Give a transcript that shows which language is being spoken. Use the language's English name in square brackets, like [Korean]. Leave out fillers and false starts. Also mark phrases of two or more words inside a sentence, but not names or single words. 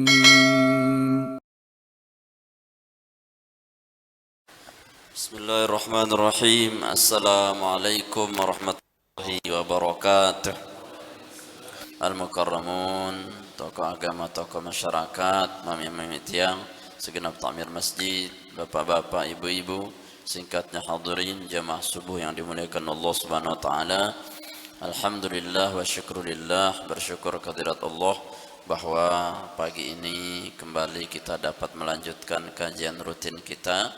[Arabic] بسم الله الرحمن الرحيم السلام عليكم ورحمة الله وبركاته المكرمون [Indonesian] tokoh agama, tokoh masyarakat, mami-mami tiang, segenap takmir masjid, bapak-bapak, ibu-ibu, singkatnya hadirin jamaah subuh yang dimuliakan Allah [Arabic] سبحانه وتعالى. الحمد لله والشكر لله, [Indonesian] bersyukur kehadirat Allah bahwa pagi ini kembali kita dapat melanjutkan kajian rutin kita.